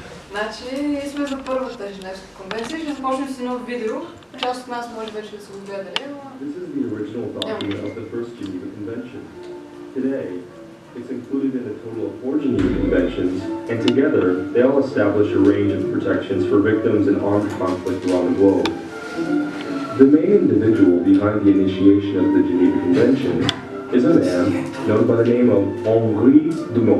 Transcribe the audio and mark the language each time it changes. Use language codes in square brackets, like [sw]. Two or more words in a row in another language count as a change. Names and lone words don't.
[bg] Значи, ние сме за първата Женевска конвенция. Ще започнем с едно видео. Част от нас може вече да са го гледали, но... [en] This is the original document of the first Geneva Convention. Today, it's included in a total of 4 Geneva Conventions, and together, they all establish a range of protections for victims in armed conflict around the globe. The main individual behind the initiation of the Geneva Convention is a man known by the name of Henri Dunant.